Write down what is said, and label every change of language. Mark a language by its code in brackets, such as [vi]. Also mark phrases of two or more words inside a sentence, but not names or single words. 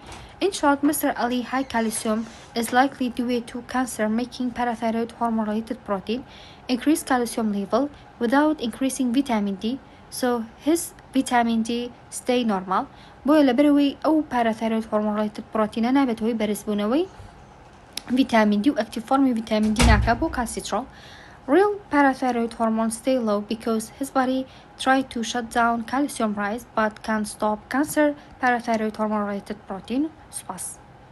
[en] In short, Mr. Ali high calcium is likely due to cancer making parathyroid hormone-related protein increase calcium level without increasing vitamin D, so his vitamin D stay normal. [ckb] بۆیە لەبەرەوەی ئەو [en] parathyroid hormone-related protein [ckb] نابێت هۆی بەرزبوونەوەی [en] vitamin D و active form vitamin D [ckb] ناکات بۆ [en] calcitrol. Real parathyroid hormone stay low because his body tried to shut down calcium rise but can't stop cancer parathyroid hormone related protein.